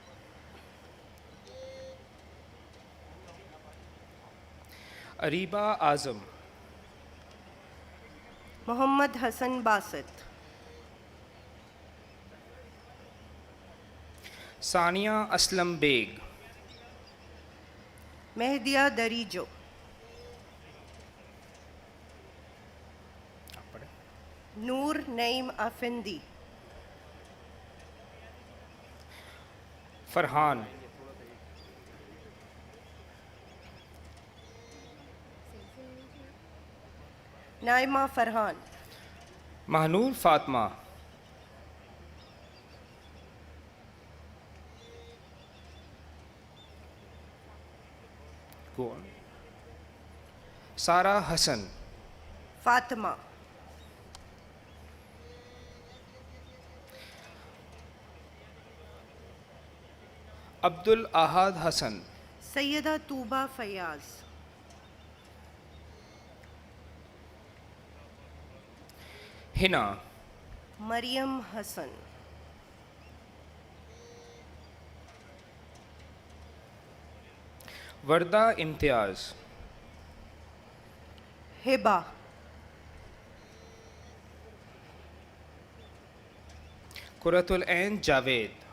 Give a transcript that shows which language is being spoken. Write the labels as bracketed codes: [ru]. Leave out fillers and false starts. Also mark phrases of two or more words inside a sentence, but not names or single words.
[en] Ariba Azam, Muhammad Hassan Basit. Sania Aslam Beg, Mehdiya Darijo. Noor Naim Afendi. Farhan, Naima Farhan. Mahnur Fatma, go on. Sara Hassan, Fatima. Abdul Ahad Hassan, Sayyida Tuba Fayaz. Hina, Maryam Hassan. Varda Imtiaz, Hiba. Quratul Ain Javed,